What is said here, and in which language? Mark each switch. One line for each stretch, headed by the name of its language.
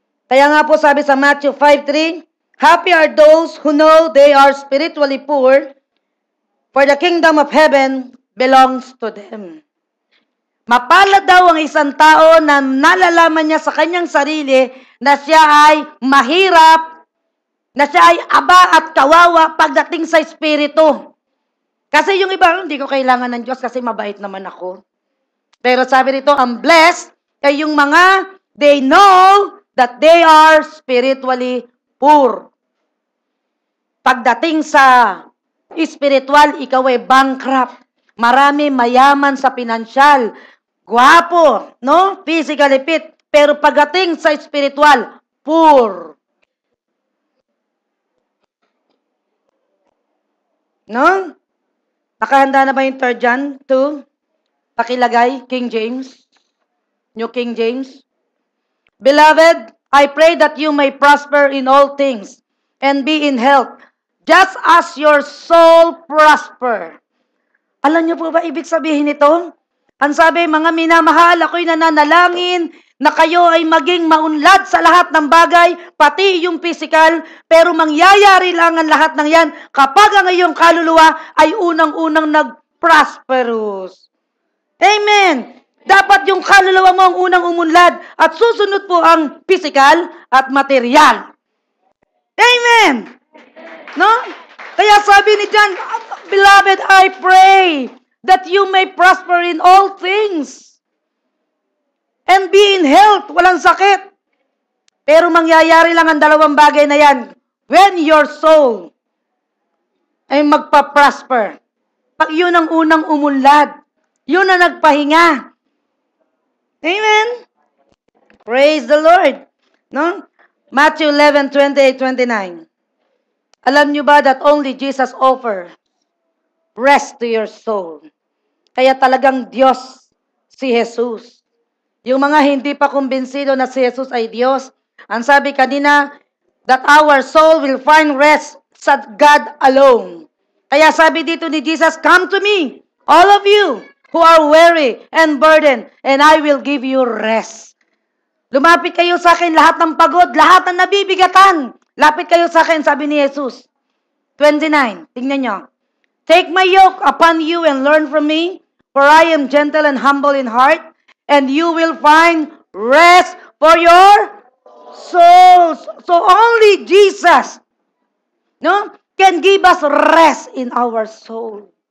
Filipino: Kaya nga po sabi sa
English: Matthew 5:3, happy are those who know they are spiritually poor, for the kingdom of heaven belongs to them.
Filipino: Mapalad daw ang isang tao na nalalaman niya sa kanyang sarili na siya ay mahirap, na siya ay aba at kawawa pagdating sa espiritu. Kasi yung iba, hindi ko kailangan ng Diyos kasi mabait naman ako. Pero sabi rito, ang
English: blessed
Filipino: ay yung mga
English: they know that they are spiritually poor.
Filipino: Pagdating sa spiritual, ikaw ay bankrupt. Marami mayaman sa pinansyal. Guwapo, no?
English: Physically fit.
Filipino: Pero pagdating sa spiritual, poor. No? Nakahanda na ba yung 3 John 2? Pakilagay, King James. New King James.
English: Beloved, I pray that you may prosper in all things and be in health, just as your soul prosper.
Filipino: Alam niyo po ba ibig sabihin nito? Ang sabi, mga minamahal, ako'y nananalangin na kayo ay maging maunlad sa lahat ng bagay, pati yung physical, pero mangyayari lang ang lahat ng yan kapag ang iyong kaluluwa ay unang-unang nag-prosperous. Amen! Dapat yung kaluluwa mo ang unang umunlad at susunod po ang physical at material. Amen! No? Kaya sabi ni
English: John, beloved, I pray that you may prosper in all things and be in health,
Filipino: walang sakit. Pero mangyayari lang ang dalawang bagay na yan.
English: When your soul
Filipino: ay magpa-prosper. Pag yun ang unang umunlad, yun ang nagpahinga.
English: Amen? Praise the Lord. No? Matthew 11:28-29.
Filipino: Alam nyo ba
English: that only Jesus offers rest to your soul?
Filipino: Kaya talagang Diyos si Jesus. Yung mga hindi pa kumbinsido na si Jesus ay Diyos, ang sabi kanina,
English: that our soul will find rest
Filipino: sa
English: God alone.
Filipino: Kaya sabi dito ni Jesus,
English: come to me, all of you who are weary and burdened, and I will give you rest.
Filipino: Lumapit kayo sa akin, lahat ng pagod, lahat ng nabibigatan. Lapit kayo sa akin, sabi ni Jesus. 29, tingnan nyo.
English: Take my yoke upon you and learn from me, for I am gentle and humble in heart, and you will find rest for your souls. So only Jesus, no, can give us rest in our soul.